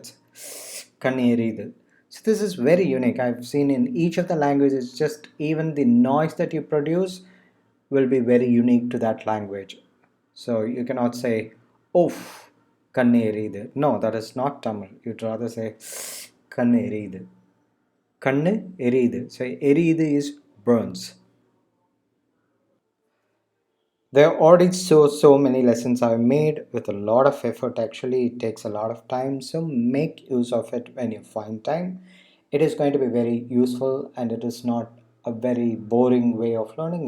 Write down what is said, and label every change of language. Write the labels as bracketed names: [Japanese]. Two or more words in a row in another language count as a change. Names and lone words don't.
[English] It's [Tamil] kannu eriyudu. [English] So this is very unique. I've seen in each of the languages, just even the noise that you produce will be very unique to that language. So you cannot say, oof, [Tamil] kannu eriyudu. [English] No, that is not Tamil. You'd rather say [Tamil] kannu eriyudu. Kannu eriyudu. [English] So eriyudu is burns. There are already so many lessons I've made with a lot of effort. Actually, it takes a lot of time. So make use of it when you find time. It is going to be very useful and it is not a very boring way of learning.